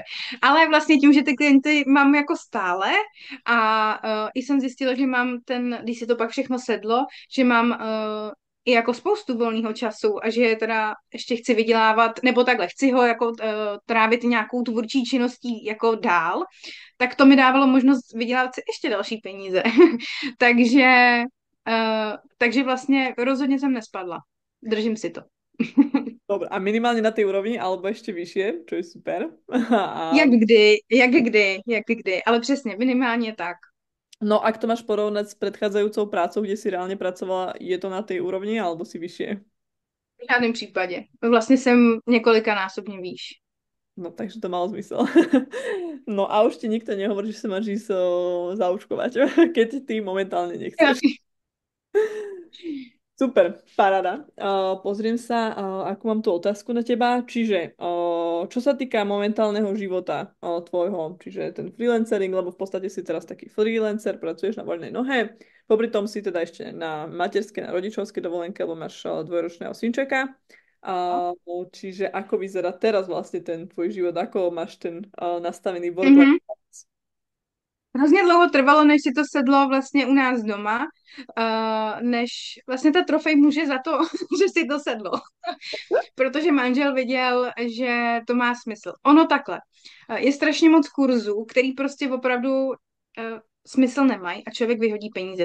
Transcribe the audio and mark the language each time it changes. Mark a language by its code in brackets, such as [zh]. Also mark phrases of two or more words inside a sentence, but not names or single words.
[cs] Ale vlastně tím, že ty klienty mám jako stále a i jsem zjistila, že mám když si to pak všechno sedlo, že mám i jako spoustu volného času a že teda ještě chci vydělávat, nebo takhle, chci ho jako trávit nějakou tvůrčí činností jako dál, tak to mi dávalo možnost vydělávat si ještě další peníze. Takže vlastně rozhodně jsem nespadla. Držím si to. [sk] Dobre, a minimálne na tej úrovni, alebo ešte vyššie, čo je super. [cs] Jak kdy, ale přesně, minimálně tak. No, [sk] ak to máš porovnať s predchádzajúcou prácou, kde si reálne pracovala, je to na tej úrovni, alebo si vyššie? [cs] V žádném případě. Vlastně jsem několikanásobně výš. [sk] No, takže to malo zmysel. No a už ti nikto nehovorí, že sa máš ísť zaúčkovať, keď ty momentálne nechceš. Super, paráda. Pozriem sa, akú mám tu otázku na teba. Čiže, čo sa týka momentálneho života tvojho, čiže ten freelancering, lebo v podstate si teraz taký freelancer, pracuješ na voľnej nohe, popri tom si teda ešte na materskej, na rodičovskej dovolenke, lebo máš dvojročného synčeka. Čiže ako vyzerá teraz vlastne ten tvoj život, ako máš ten nastavený [en] work-life balance? [cs] hrozně dlouho trvalo, než si to sedlo vlastně u nás doma, než vlastně ta trofej může za to, že si to sedlo. Protože manžel viděl, že to má smysl. Ono takhle. Je strašně moc kurzů, který prostě opravdu smysl nemají a člověk vyhodí peníze.